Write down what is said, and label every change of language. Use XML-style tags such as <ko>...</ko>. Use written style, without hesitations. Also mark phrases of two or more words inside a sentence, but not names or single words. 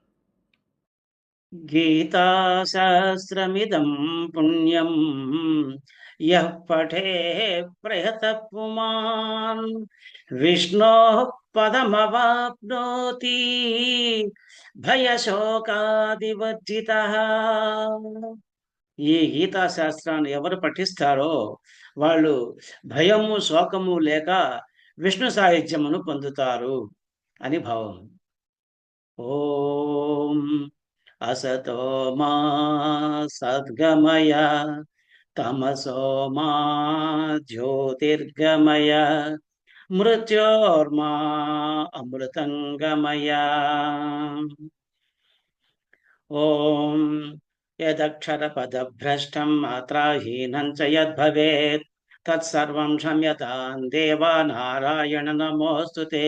<sa>గీతాశాస్త్రమిదం పుణ్యం యః పఠే ప్రయతః పుమాన్, విష్ణోః పదమవాప్నోతి భయశోకాదివర్జితః.</sa> <te>ఈ గీతాశాస్త్రాన్ని ఎవరు పఠిస్తారో వాళ్ళు భయము శోకము లేక విష్ణు సాహిత్యమును పొందుతారు అని భావం.</te> <sa>ఓం असतो मा सद्गमय तमसो मा ज्योतिर्गमय मृत्योर्मा अमृतङ्गमय। ॐ यदक्षरपदभ्रष्टं मात्राहीनं च यद्भवेत् तत्सर्वं क्षम्यतां देव नारायण नमोऽस्तु ते।</sa>